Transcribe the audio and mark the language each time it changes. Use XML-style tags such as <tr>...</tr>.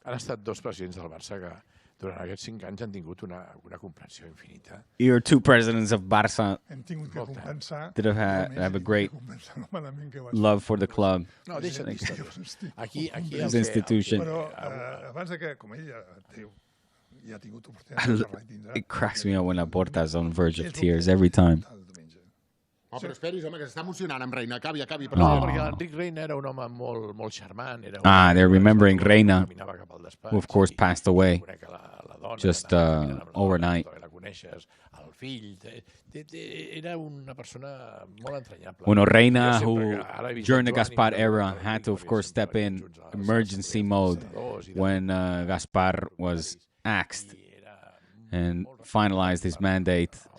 <ca>Han estat dos presidents del Barça que durant aquests 5 anys han tingut una comprensió infinita.</ca> <en>You're two presidents of Barça</en> <ca>Hem tingut que compensar...</ca> <en>that have a great love for the club.</en> <ca>No, deixa't d'històries. Aquí</ca> <en>This institution.</en> <ca>Però abans de que, com ell ja ha tingut oportunitat...</ca> <en>It cracks me up when Laporta is on the verge of tears every time.</en> <ca>Oh, però esperis, home, que s'està emocionant amb Reina. Acabi. No, perquè l'Enric Reina era un home molt charmant.</ca> <en>They're remembering Reina, who of course passed away just overnight.</en> <ca>El fill... Era una persona molt entranyable.</ca> <en>Bueno, Reina, who during the Gaspar era had to, of course, step in emergency mode when Gaspar was axed and finalized his mandate.</en>